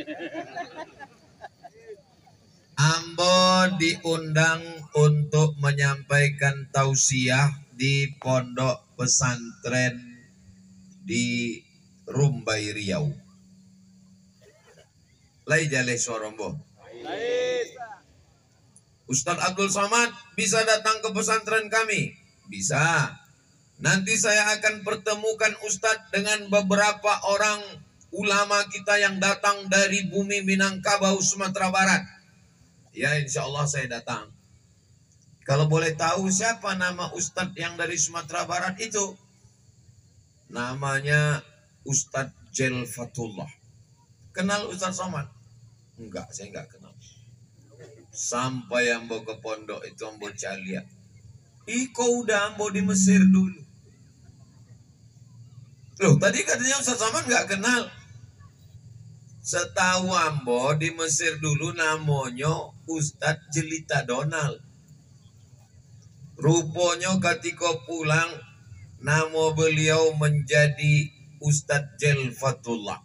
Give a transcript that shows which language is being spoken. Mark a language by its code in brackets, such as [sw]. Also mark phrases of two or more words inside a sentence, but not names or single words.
[id] Ambo diundang untuk menyampaikan tausiah di pondok pesantren di Rumbai Riau. [min] Lai jale sorombo. [id] Ustadz Abdul Somad bisa datang ke pesantren kami? Bisa. Nanti saya akan pertemukan Ustadz dengan beberapa orang ulama kita yang datang dari bumi Minangkabau, Sumatera Barat. Ya, insya Allah saya datang. Kalau boleh tahu siapa nama Ustadz yang dari Sumatera Barat itu? Namanya Ustadz Jelfatullah. Kenal Ustadz Somad? Enggak, saya enggak kenal. [min] Sampai ambo ke pondok itu ambo calia. Iko udah ambo di Mesir dulu. [id] Loh, tadi katanya Ustadz Somad enggak kenal. Setahu ambo di Mesir dulu namanya Ustadz Jelita Donald. Rupanya ketika pulang nama beliau menjadi Ustadz Jelfatullah.